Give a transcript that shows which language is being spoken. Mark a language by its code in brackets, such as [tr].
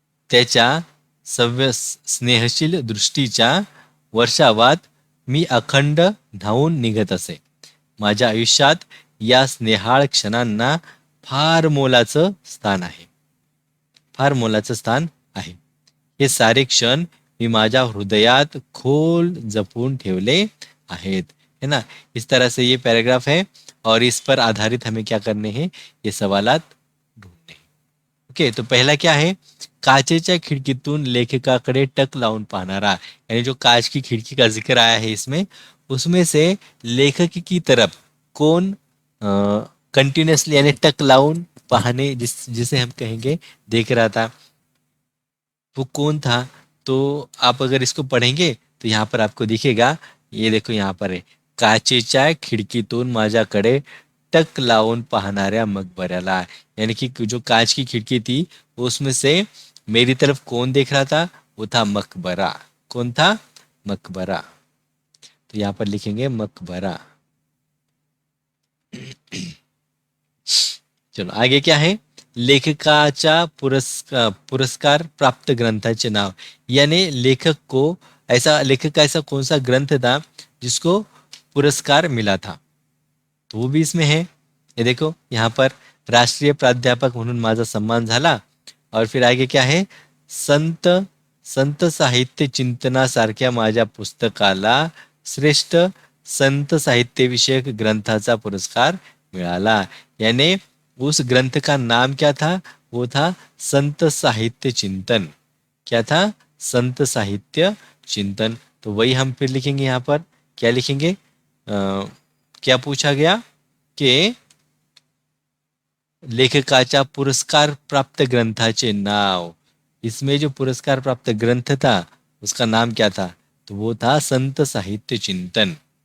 [mr] त्याच्या स्नेहशील दृष्टीच्या वर्षावात मी अखंड धावून निघत असे. माझ्या आयुष्यात या स्नेहाळ क्षणांना फार मोलाचं स्थान आहे. फार मोलाचं स्थान आहे. हे सारे क्षण मी माझ्या हृदयात खोल जपून ठेवले आहेत, [hi] है ना. इस तरह से ये पैराग्राफ है और इस पर आधारित हमें क्या करने हैं, ये सवालात ढूंढने. ओके, तो पहला क्या है, [mr] काचेच्या खिडकीतून लेखकाकडे टक लावून पाहणारा, [hi] यानी जो कांच की खिड़की का जिक्र आया है इसमें, उसमें से लेखक की तरफ कौन कंटिन्यूसली यानी [mr] टक लाउन पाहने [hi] जिसे हम कहेंगे देख रहा था, वो कौन था. तो आप अगर इसको पढ़ेंगे तो यहाँ पर आपको दिखेगा, ये देखो यहाँ पर है, [mr] काचेच्या खिडकीतून माझ्याकडे टक लावून पाहणाऱ्या मकबऱ्याला. [hi] यानी कि जो कांच की खिड़की थी उसमें से मेरी तरफ कौन देख रहा था, वो था मकबरा. कौन था, मकबरा. तो यहाँ पर लिखेंगे मकबरा. चलो आगे क्या है, [mr] लेखकाच्या पुरस्कार प्राप्त ग्रंथाचे नाव. [hi] यानी लेखक का ऐसा कौन सा ग्रंथ था जिसको पुरस्कार मिला था, तो वो भी इसमें है. ये देखो यहाँ पर [mr] राष्ट्रीय प्राध्यापक म्हणून माझा सम्मान झाला. [hi] और फिर आगे क्या है, [mr] संत साहित्य चिंतनासारख्या माझ्या पुस्तकाला श्रेष्ठ संत साहित्य विषयक ग्रंथाचा पुरस्कार मिळाला. [hi] यानी उस ग्रंथ का नाम क्या था, वो था संत साहित्य चिंतन. क्या था, संत साहित्य चिंतन. तो वही हम फिर लिखेंगे यहाँ पर. क्या लिखेंगे, क्या पूछा गया कि [mr] लेखकाच्या पुरस्कार प्राप्त ग्रंथाचे नाव. [hi] इसमें जो पुरस्कार प्राप्त ग्रंथ था उसका नाम क्या था, तो वो था संत साहित्य चिंतन.